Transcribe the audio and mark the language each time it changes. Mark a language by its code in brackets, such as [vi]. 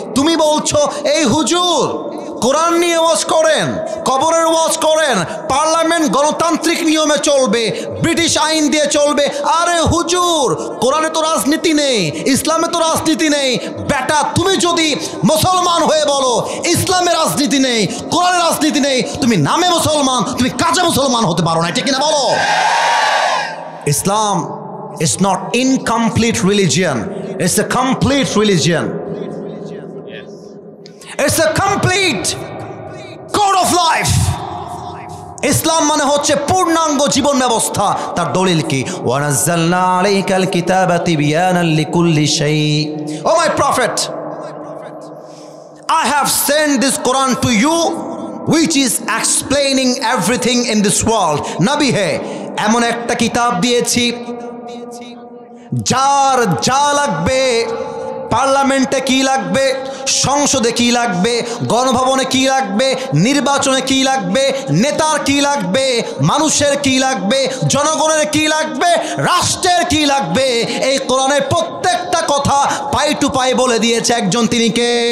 [bn] তুমি বলছো এই হুজুর কোরআন নিয়ে ওয়াজ করেন, কবরের ওয়াজ করেন, পার্লামেন্ট গণতান্ত্রিক নিয়মে চলবে, ব্রিটিশ আইন দিয়ে চলবে। আরে হুজুর কোরআনে তো রাজনীতি নেই, ইসলামে তো রাজনীতি নেই। বেটা তুমি যদি মুসলমান হয়ে বলো ইসলামে রাজনীতি নেই, কোরআনে রাজনীতি নেই, তুমি নামে মুসলমান, তুমি কাজে মুসলমান হতে পারো না, ঠিক কিনা বলো। [en] Islam is not incomplete religion, it's a complete religion. It's a complete code of life. [bn] ইসলাম মানে হচ্ছে পূর্ণাঙ্গ জীবন ব্যবস্থা। তার দলিল কি? [ar] ওয়ানাজ্জালনা আলাইকাল কিতাবা তিবয়ানাল লিকুল্লি শাই। [en] Oh my prophet, I have sent this Quran to you which is explaining everything in this world. [bn] নবী হে এমন একটা কিতাব দিয়েছি যার যা লাগবে, পার্লামেন্টে কি লাগবে, সংসদে কি লাগবে, গণভবনে কি লাগবে, নির্বাচনে কি লাগবে, নেতার কি লাগবে, মানুষের কি লাগবে, জনগণের কি লাগবে, রাষ্ট্রের কি লাগবে, এই কোরআনের প্রত্যেকটা কথা পাই টু পাই বলে দিয়েছে একজন, তিনি কে?